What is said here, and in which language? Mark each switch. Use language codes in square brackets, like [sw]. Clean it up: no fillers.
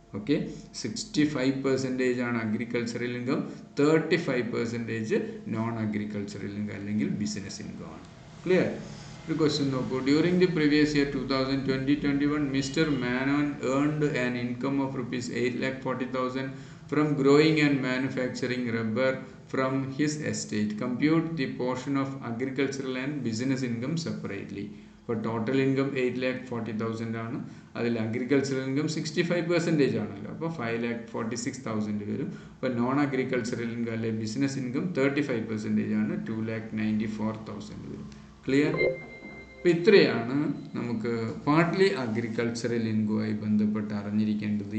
[ml] Okay, 65% ആണ് agricultural income, 35% non agricultural income അല്ലെങ്കിൽ business income ആണ്. ക്ലിയർ? ഒരു ക്വസ്റ്റ്യൻ നോക്കൂ. [en] During the previous year 2020-21 mister Menon earned an income of rupees 8,40,000 from growing and manufacturing rubber from his estate. Compute the portion of agricultural and business income separately. [ml] അപ്പോൾ total income 8,40,000 ആണ്. അതിൽ agricultural income 65% ആണല്ലോ, അപ്പോൾ 5,46,000 വരും. അപ്പോൾ non agricultural income അല്ലെങ്കിൽ business income 35% ആണ്, 2,94,000 വരും. ക്ലിയർ? അപ്പോൾ ഇത്രയാണ് നമുക്ക് പാർട്ട്ലി അഗ്രികൾച്ചറൽ ഇൻകവുമായി ബന്ധപ്പെട്ട് അറിഞ്ഞിരിക്കേണ്ടത്.